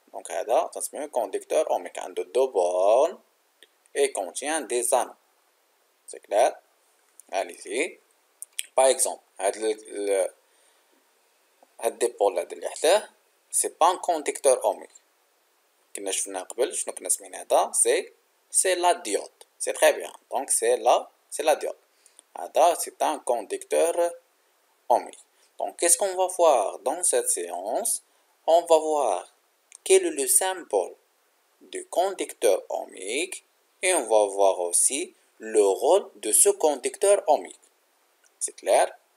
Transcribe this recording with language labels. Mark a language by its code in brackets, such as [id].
[fr] Donc, c'est un conducteur ohmique. Il a deux bornes et contient des anneaux. C'est clair? Allez-y. Par exemple, le dipôle [ar] اللي حداه [fr] c'est pas un conducteur ohmique. [ar] كنا شفنا قبل شنو كنا سمينا هذا [fr] c'est la diode. C'est très bien. Donc c'est la diode. [ar] هذا [fr] c'est un conducteur ohmique. Donc qu'est-ce qu'on va voir dans cette séance? On va voir quel est le symbole du conducteur ohmique et on va voir aussi le rôle de ce conducteur ohmique. C'est clair?